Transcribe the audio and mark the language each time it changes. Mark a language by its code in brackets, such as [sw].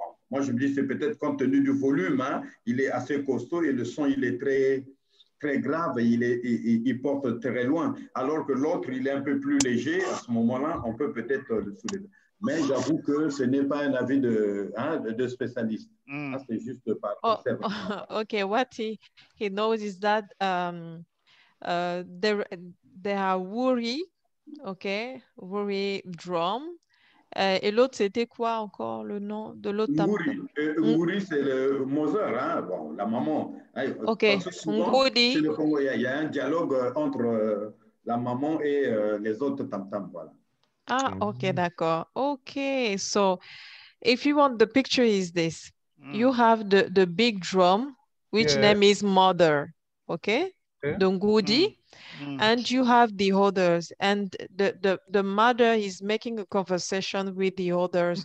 [fr] Moi, je me dis, c'est peut-être compte tenu du volume, hein, il est assez costaud et le son, il est très, très grave et il porte très loin. Alors que l'autre, il est un peu plus léger. À ce moment-là, on peut peut-être le soulever. Mais j'avoue que ce n'est pas un avis de spécialiste. C'est juste par observation. [en] Okay, what he knows is that there are wuri. Ok, Wuri drum. [fr] Et l'autre, c'était quoi encore le nom de l'autre tam-tam? Wuri, c'est le Mother, hein? Bon, la maman. Ok, Ngudi. Il y a un dialogue entre la maman et les autres tam-tams. Voilà. Ah, ok, d'accord. [en] Ok, so if you want, the picture is this. You have the big drum, which name is Mother. Okay, the Ngudi. And you have the others, and the mother is making a conversation with the others.